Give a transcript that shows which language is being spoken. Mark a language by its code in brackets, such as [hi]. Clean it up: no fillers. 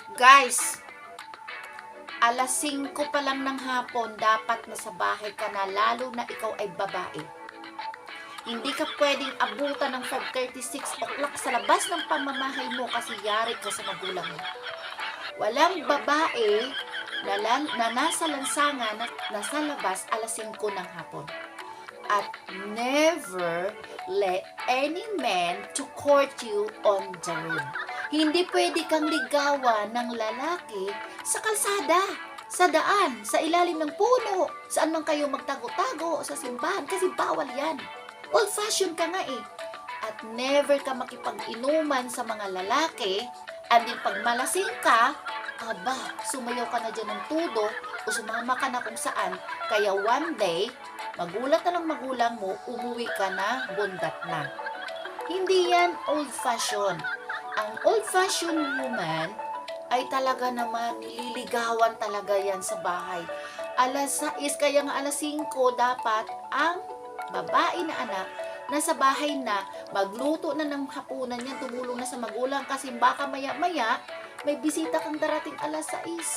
[tl] Guys, alas 5 pa lang ng hapon, dapat nasa bahay ka na, lalo na ikaw ay babae. Hindi ka pwedeng abutan ng 5:36 o'clock sa labas ng pamamahay mo kasi yari ka sa magulang mo. Walang babae na nasa lansangan na nasa labas alas 5 ng hapon. [en] At never let any man to court you on the road. [tl] Hindi pwede kang ligawan ng lalaki sa kalsada, sa daan, sa ilalim ng puno, saan man kayo magtago-tago o sa simbahan kasi bawal yan. Old-fashioned ka nga eh. At never ka makipag-inuman sa mga lalaki, and din pag malasing ka, aba, sumayaw ka na dyan ng tudo o sumama ka na kung saan, kaya one day, magulat na ng magulang mo, umuwi ka na, bundat na. Hindi yan old-fashioned. Ang old-fashioned woman ay talaga naman nililigawan talaga yan sa bahay. Alas 6, kaya nga alas 5 dapat ang babae na anak nasa bahay na, magluto na ng hapunan yan, tumulong na sa magulang kasi baka maya-maya may bisita kang darating alas 6.